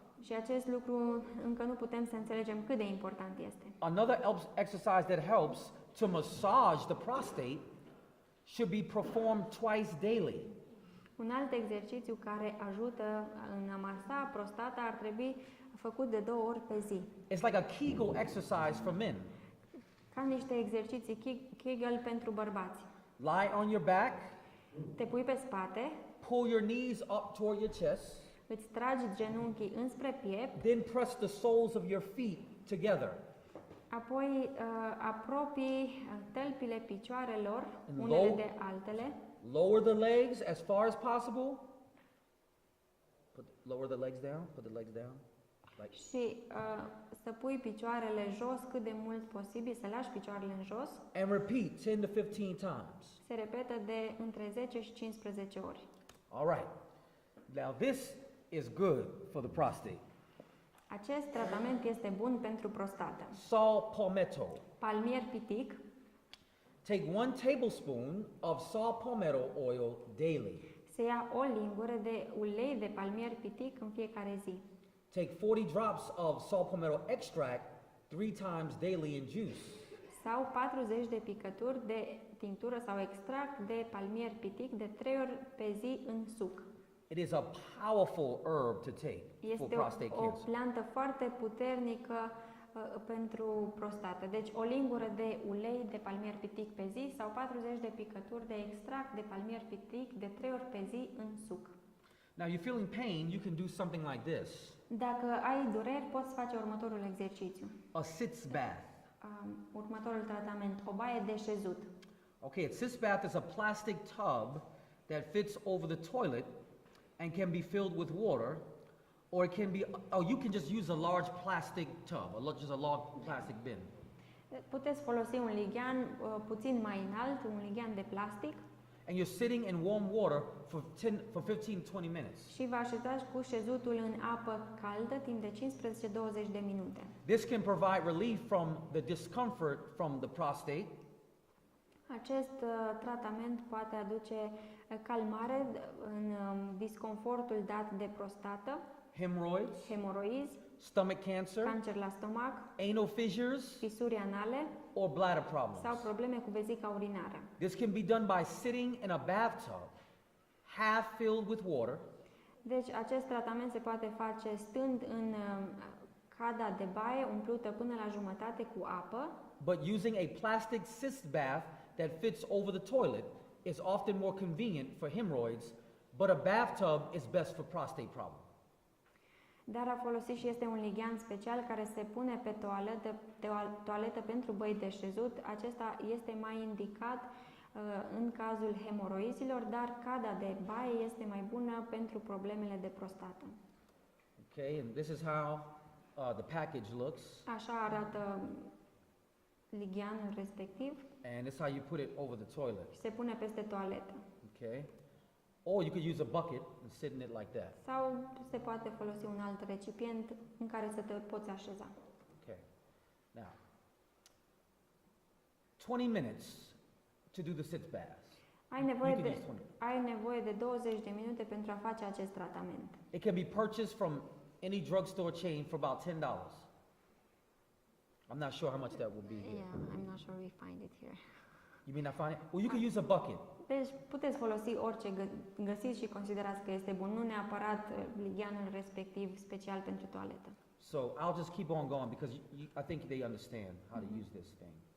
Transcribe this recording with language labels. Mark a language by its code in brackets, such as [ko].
[ro] Și acest lucru încă nu putem să înțelegem cât de important este. [en] Another exercise that helps to massage the prostate should be performed twice daily. [ro] Un alt exercițiu care ajută în a masa prostata ar trebui făcut de 2 ori pe zi. [en] It's like a Kegel exercise for men. [ro] Ca niște exerciții Kegel pentru bărbați. [en] Lie on your back [ro] Te pui pe spate, [en] pull your knees up toward your chest, [ro] îți tragi genunchii înspre piept, [en] then press the soles of your feet together. [ro] apoi apropii tălpile picioarelor [en] And [ro] unele [en] low- [ro] de altele, [en] Lower the legs as far as possible. Lower the legs down. Put the legs down. Like [ro] și să pui picioarele jos cât de mult posibil, să lași picioarele în jos. [en] and repeat 10 to 15 times. [ro] Se repetă de între 10 și 15 ori. [en] All right. Now this is good for the prostate. [ro] Acest tratament este bun pentru prostată. [en] Saw palmetto. [ro] Palmier pitic, [en] Take 1 tablespoon of saw palmetto oil daily. [ro] se ia o lingură de ulei de palmier pitic în fiecare zi. [en] Take 40 drops of saw palmetto extract 3 times daily in juice. [ro] Sau 40 de picături de tinctură sau extract de palmier pitic de 3 ori pe zi în suc. [en] It is a powerful herb to take for [ro] Este [en] prostate [ro] o [en] cancer. [ro] plantă foarte puternică pentru prostată. Deci o lingură de ulei de palmier pitic pe zi sau 40 de picături de extract de palmier pitic de 3 ori pe zi în suc. [en] Now you're feeling pain, you can do something like this. [ro] Dacă ai dureri, poți face următorul exercițiu. [en] A sitz bath. [ro] Următorul tratament, o baie de șezut. [en] Okay, a sitz bath is a plastic tub that fits over the toilet and can be filled with water, or it can be, you can just use a large plastic tub, just a large plastic bin. [ro] Puteți folosi un lighean puțin mai înalt, un lighean de plastic, [en] And you're sitting in warm water for 15-20 minutes. [ro] și vă așezați cu șezutul în apă caldă timp de 15-20 de minute. [en] This can provide relief from the discomfort from the prostate, [ro] Acest tratament poate aduce calmare în disconfortul dat de prostată, [en] hemorrhoids, [ro] hemoroizi, [en] stomach cancer, [ro] cancer la stomac, [en] anal fissures, [ro] fisuri anale [en] or bladder [ro] sau [en] problems. [ro] probleme cu vezica urinară. [en] This can be done by sitting in a bathtub, half filled with water, [ro] Deci acest tratament se poate face stând în cada de baie umplută până la jumătate cu apă, [en] but using a plastic cyst bath that fits over the toilet is often more convenient for hemorrhoids, but a bathtub is best for prostate problems. [ro] dar a folosit și este un lighean special care se pune pe toaletă pentru băi de șezut. Acesta este mai indicat în cazul hemoroizilor, dar cada de baie este mai bună pentru problemele de prostată. [en] Okay, and this is how the package looks, [ro] Așa arată ligheanul respectiv [en] and this is how you put it over the toilet. [ro] și se pune peste toaletă. [en] Okay, or you could use a bucket and sit in it like that. [ro] Sau se poate folosi un alt recipient în care să te poți așeza. [en] Okay, now 20 minutes to do the sitz bath. [ro] Ai nevoie, [en] You can [ro] de, [en] use 20. [ro] ai nevoie de 20 de minute pentru a face acest tratament. [en] It can be purchased from any drugstore chain for about $10. I'm not sure how much that will be here. Yeah, I'm not sure we find it here. You may not find it? Well, you can use a bucket. [ro] Deci puteți folosi orice găsiți și considerați că este bun, nu neapărat ligheanul respectiv special pentru toaletă. [en] So I'll just keep on going because I think they understand how to use this thing.